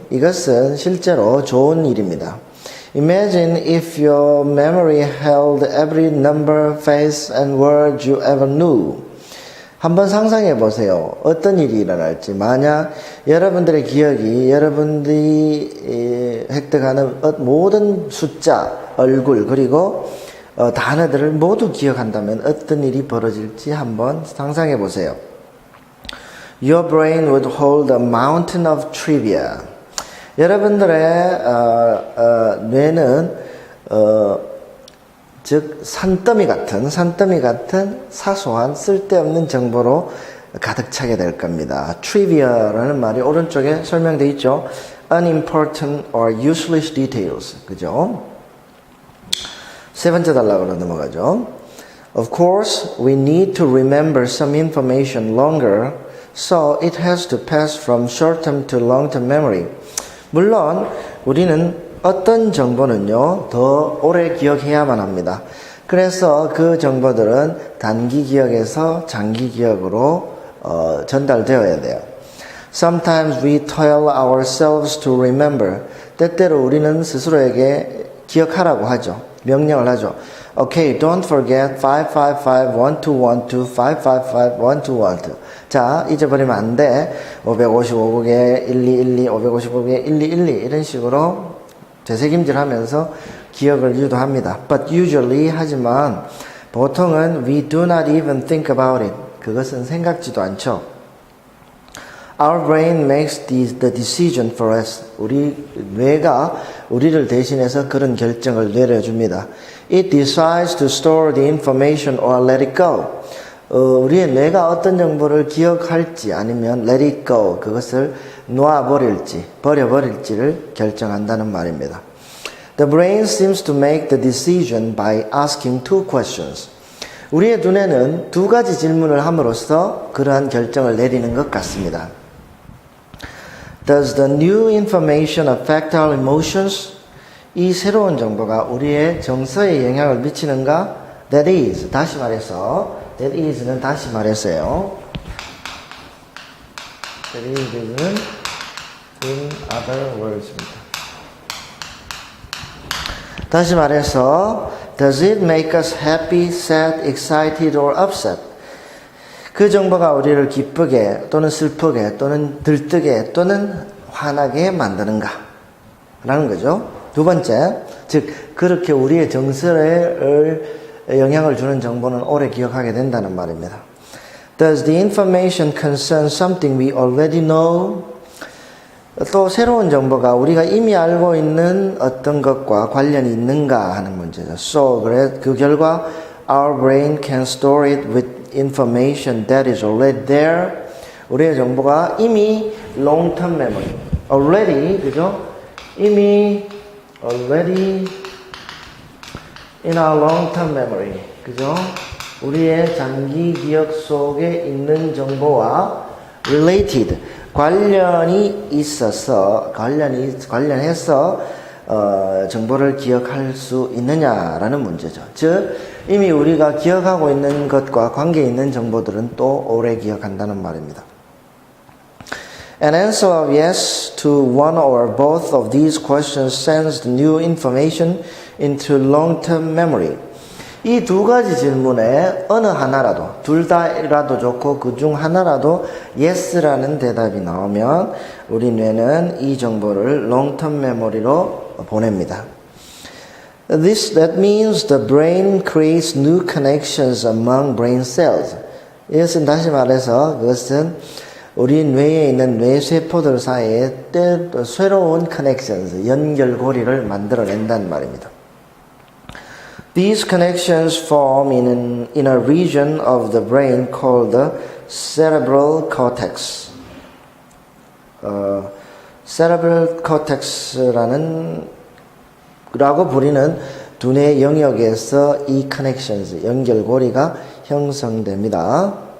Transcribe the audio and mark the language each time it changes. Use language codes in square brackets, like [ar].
[ko] 이것은 실제로 좋은 일입니다. [en] Imagine if your memory held every number, face, and word you ever knew. [ko] 한번 상상해 보세요. 어떤 일이 일어날지. 만약 여러분들의 기억이 여러분들이 획득하는 모든 숫자, 얼굴, 그리고 단어들을 모두 기억한다면 어떤 일이 벌어질지 한번 상상해 보세요. [en] Your brain would hold a mountain of trivia. [ko] 여러분들의 뇌는 즉 산더미 같은 사소한 쓸데없는 정보로 가득 차게 될 겁니다. trivia라는 말이 오른쪽에 설명되어 있죠. [en] unimportant or useless details. [ko] 그죠? 세 번째 단락으로 넘어가죠. [en] Of course, we need to remember some information longer, so it has to pass from short-term to long-term memory. [ko] 물론 우리는 어떤 정보는요, 더 오래 기억해야만 합니다. 그래서 그 정보들은 단기 기억에서 장기 기억으로 전달되어야 돼요. [en] Sometimes we tell ourselves to remember. [ko] 때때로 우리는 스스로에게 기억하라고 하죠. 명령을 하죠. [en] Okay, don't forget 555-1212, 555-1212. [ko] 자, 잊어버리면 안 돼. 555국에 1212, 555국에 1212 이런 식으로 되새김질하면서 기억을 유도합니다. [en] But usually [ko] 하지만 보통은 [en] we do not even think about it. [ko] 그것은 생각지도 않죠. [en] Our brain makes the decision for us. [ko] 우리 뇌가 우리를 대신해서 그런 결정을 내려줍니다. [en] It decides to store the information or let it go. [ko] 우리의 뇌가 어떤 정보를 기억할지 아니면 [en] let it go, [ko] 그것을 놓아버릴지 버려버릴지를 결정한다는 말입니다. [en] The brain seems to make the decision by asking two questions. [ko] 우리의 두뇌는 두 가지 질문을 함으로써 그러한 결정을 내리는 것 같습니다. [en] Does the new information affect our emotions? [ko] 이 새로운 정보가 우리의 정서에 영향을 미치는가? [en] That is, [ko] 다시 말해서, [en] that is [ko] 는 다시 말해서요. [en] That is는 in other words입니다. [ko] 다시 말해서, [en] does it make us happy, sad, excited, or upset? [ko] 그 정보가 우리를 기쁘게 또는 슬프게 또는 들뜨게 또는 화나게 만드는가? 라는 거죠. 두 번째, 즉 그렇게 우리의 정서에 영향을 주는 정보는 오래 기억하게 된다는 말입니다. [en] Does the information concern something we already know? [ko] 또 새로운 정보가 우리가 이미 알고 있는 어떤 것과 관련이 있는가 하는 문제죠. [en] So, [ko] 그 결과 [en] our brain can store it with information that is already there. [ko] 우리의 정보가 이미 long-term memory, already, 그죠? [en] 이미 already in our long-term memory, 그죠? [ko] 우리의 장기 기억 속에 있는 정보와 related, 관련이 있어서, 관련해서 정보를 기억할 수 있느냐라는 문제죠. 즉, 이미 우리가 기억하고 있는 것과 관계 있는 정보들은 또 오래 기억한다는 말입니다. [en] An answer of yes to one or both of these questions sends the new information into long-term memory. [ko] 이 두 가지 질문에 어느 하나라도, 둘 다라도 좋고 그 중 하나라도 yes라는 대답이 나오면 우리 뇌는 이 정보를 long-term memory로 보냅니다. [en] That means the brain creates new connections among brain cells. [ko] 이것은 다시 말해서 그것은 우리 뇌에 있는 뇌세포들 사이에 새로운 connections, 연결고리를 만들어낸다는 말입니다. [en] These connections form in a region of the brain called the cerebral cortex. [ko] cerebral cortex라고 부르는 두뇌 영역에서 이 connections, 연결고리가 형성됩니다.